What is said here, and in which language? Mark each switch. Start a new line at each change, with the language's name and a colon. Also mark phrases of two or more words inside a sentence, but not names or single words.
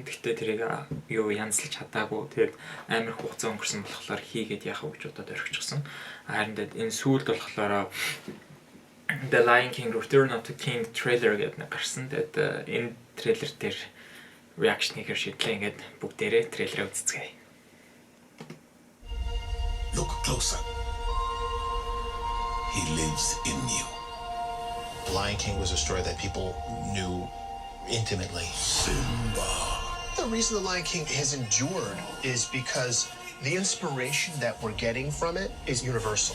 Mongolian: Гэхдээ тэрийг юу янзлж чадаагүй. Тэгээд амар хугацаа өнгөрсөн болохоор хийгээд яхаа гэж удаад орхичихсан. Харин тэгээд энэ сүүлд болохоор The Lion King Return of the King trailer гэдэг нэг гарсан. Тэгээд энэ трейлер дээр reaction хийхээр шийдлээ. Ингээд бүгдээрээ трейлераа үзцгээе.
English: Look closer. He lives in you. Lion King was a story that people knew intimately. Simba. The reason The Lion King has endured is because the inspiration that we're getting from it is universal.